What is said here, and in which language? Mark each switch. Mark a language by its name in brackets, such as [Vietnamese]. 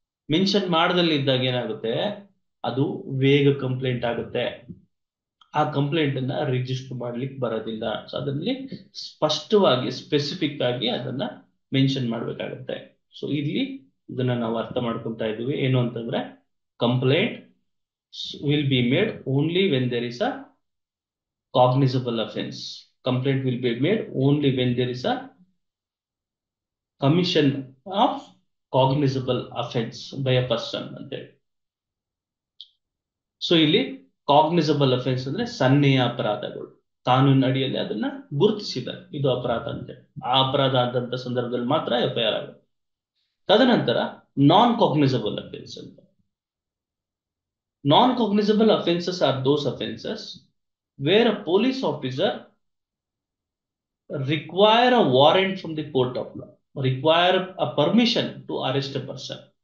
[Kannada] Mention ಮಾಡದಲ್ಲಿದ್ದಾಗ ಏನಾಗುತ್ತೆ, ಅದು ವೇಗ ಕಂಪ್ಲೇಂಟ್ ಆಗುತ್ತೆ. ಆ ಕಂಪ್ಲೇಂಟ್ ಅನ್ನ ರಿಜಿಸ್ಟರ್ ಮಾಡ್ಲಿಕ್ಕೆ ಬರೋದಿಲ್ಲ. ಸೊ ಅದರಲ್ಲಿ ಸ್ಪಷ್ಟವಾಗಿ ಸ್ಪೆಸಿಫಿಕ್ ಆಗಿ ಅದನ್ನ ಮೆನ್ಷನ್ ಮಾಡ್ಬೇಕಾಗತ್ತೆ. ಸೊ ಇಲ್ಲಿ ಇದನ್ನ ನಾವು ಅರ್ಥ ಮಾಡ್ಕೊಂತಾ ಇದೀವಿ. ಏನು ಅಂತಂದ್ರೆ [English] Complaint will be made only when there is a cognizable offense. Complaint will be made only when there is a commission of cognizable offense by a person [Kannada] ಅಂತ ಹೇಳಿ. ಸೊ ಇಲ್ಲಿ ಕಾಗ್ನಿಸಬಲ್ ಅಫೆನ್ಸ್ ಅಂದ್ರೆ ಸನ್ನೆಯ ಅಪರಾಧಗಳು. ಕಾನೂನಿನ ಅಡಿಯಲ್ಲಿ ಅದನ್ನ ಗುರುತಿಸಿದ್ದಾರೆ, ಇದು ಅಪರಾಧ ಅಂತೇಳಿ. ಆ ಅಪರಾಧ ಆದಂತ ಸಂದರ್ಭದಲ್ಲಿ ಮಾತ್ರ FIR ಆಗುತ್ತೆ. ತದನಂತರ ನಾನ್ ಕಾಗ್ನಿಸಬಲ್ ಅಫೆನ್ಸ್ ಅಂತ. [English] Non-cognizable offenses are those offenses where a police officer require a warrant from the court of law, require a permission to arrest a person.